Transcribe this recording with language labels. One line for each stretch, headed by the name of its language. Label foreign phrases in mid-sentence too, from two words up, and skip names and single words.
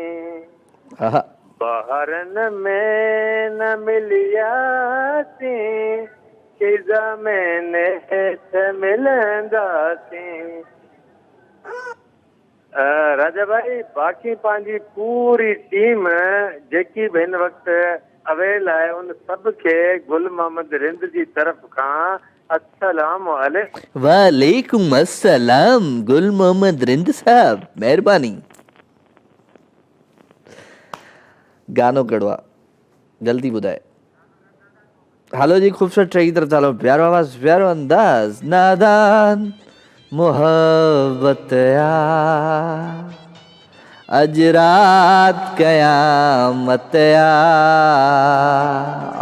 Sindhi: बहारनि में न मिलियासीं, सिधा में नेठ मिलंदासीं। राजा भाई बाक़ी पंहिंजी पूरी टीम जेकी बि हिन वक़्तु अवेल आहे, उन सभ खे गुल मोहम्मद रिंद जी तरफ़ खां
Arabic: السلام عليكم. وعليكم السلام
Sindhi: गुल मोहम्मद रिंद साहब, महिरबानी। गानो कड़वा जल्दी ॿुधाए।
Hindi: हलो जी, ख़ूबसूरत ट्रैक की तरफ चलो।
Sindhi: प्यारो आवाज़, प्यारो अंदाज, नादान मोहब्बत आ, अज रात क़यामत आ।